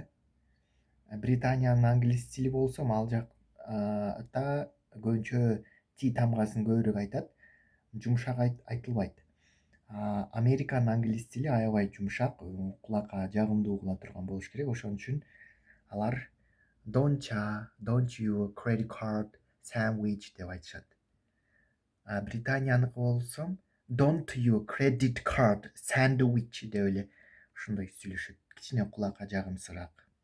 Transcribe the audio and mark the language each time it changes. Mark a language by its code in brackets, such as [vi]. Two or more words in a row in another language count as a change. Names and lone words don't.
[ky] Британиянын англис тили болсо, ал жакта көбүнчө Т тамгасын көбүрөөк айтат, жумшак айтылбайт. Американ англис тили аябай жумшак, кулакка жагымдуу угула турган болуш керек. Ошон үчүн алар [en] don't you, credit card, sandwich [ky] деп айтышат. Британияныкы болсо [en] don't you, credit card, sandwich [ky] деп эле ушундай сүйлөшөт. Кичине кулакка жагымсызраак.